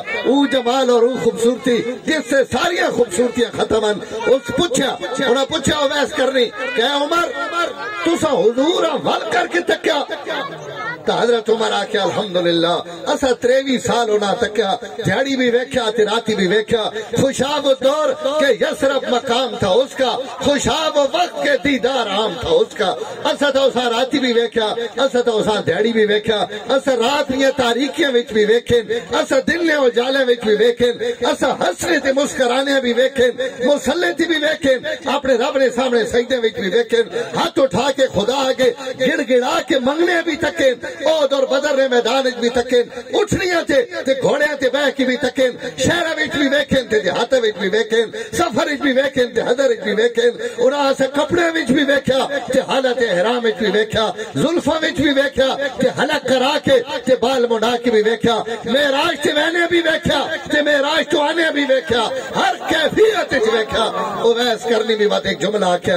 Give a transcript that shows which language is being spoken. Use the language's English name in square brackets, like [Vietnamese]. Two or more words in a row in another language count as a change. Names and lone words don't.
[Urdu] وہ جمال اور وہ خوبصورتی جس سے ساری خوبصورتیاں ختمن. [Punjabi] اس پوچھا انہاں پوچھا اویس کرنی کہ عمر تساں حضور ول کر کے تکیا. تو حضرت عمر آکھیا الحمدللہ اسا 23 سال ہونا تکیا. دیہڑی بھی ویکھیا تے راتی بھی ویکھیا. [Urdu] خوشاب دور کہ یسرب مقام تھا اس کا, خوشاب وقت کے دیدار عام تھا اس کا. [Punjabi] اسا تو اسا راتی بھی ویکھیا, اسا تو اسا دیہڑی بھی ویکھیا, اسا رات دیاں تاریکیاں وچ بھی ویکھن, اسا دن نے اجالے وچ بھی ویکھن, اسا ہنسنے تے مسکرانے بھی ویکھن, مصلی تے بھی ویکھن, اپنے رب نے سامنے سجدے وچ بھی ویکھن, ہاتھ اٹھا کے خدا آگے گڑ گڑا کے منگنے بھی تکن, احد اور بدر نے میدان وچ بھی تکن, اٹھنیاں تے گھوڑیاں تے بہ کے بھی تکن, شہراں وچ بھی ویکھن تے دیہاتاں وچ بھی ویکھن, سفر وچ بھی ویکھن تے حضر وچ بھی ویکھن, انہاں سے کپڑے وچ بھی ویکھیا تے حالت احرام وچ بھی ویکھیا, زلفاں وچ بھی ویکھیا تے حلق کرا کے تے بال منڈا کے بھی ویکھیا, معراج تے وینے بھی ویکھیا تے معراج تو آنے بھی ویکھیا, ہر کیفیت وچ ویکھیا. اویس کرنی بھی بات ایک جملہ آکھیا.